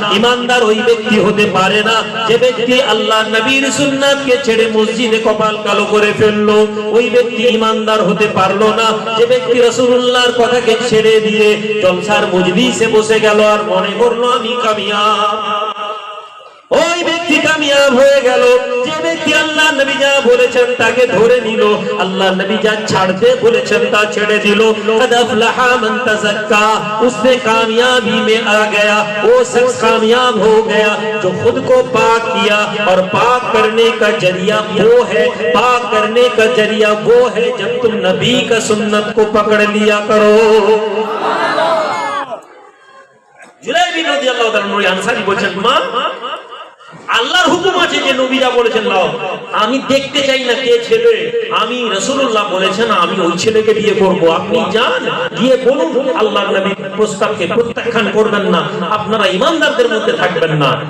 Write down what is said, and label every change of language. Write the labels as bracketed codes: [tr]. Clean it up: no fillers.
[bn] ঈমানদার ওই ব্যক্তি হতে পারে না যে ব্যক্তি আল্লাহ নবীর সুন্নাতকে ছেড়ে মসজিদে কপাল কালো করে ফেললো, ওই ব্যক্তি ঈমানদার হতে পারলো না যে ব্যক্তি রাসূলুল্লাহর কথাকে ছেড়ে দিয়ে জলসার মজলিসে বসে গেল আর মনে করলো আমি কামিয়াব। ওই ব্যক্তি কামিয়াব হয়ে গেল যে ব্যক্তি আল্লাহ নবী যা বলেছেন তাকে ধরে নিল, আল্লাহ নবী যা ছাড়তে বলেছেন তা ছেড়ে দিল। [ar] قد افلح من تزكى, [hi] उसने कामयाबी में आ गया, वो शख्स कामयाब हो गया जो खुद को पाक किया, और पाक करने का जरिया वो है, पाक करने का जरिया वो है जब तुम नबी का सुन्नत को पकड़ लिया करो। [bn] जुलाइबिब রাদিয়াল্লাহু তাআলা আনসারী বলেছেন, মা আল্লাহর হুকুম আছে যে নবী যা বলেছেন নাও, আমি দেখতে চাই না কে ছেলে, আমি রাসূলুল্লাহ বলেছেন আমি ওই ছেলেকে বিয়ে করব, আপনি যান গিয়ে বলুন আল্লাহর নবীর প্রস্তাবকে প্রত্যাখ্যান করবেন না, আপনারা ঈমানদারদের মধ্যে থাকবেন না।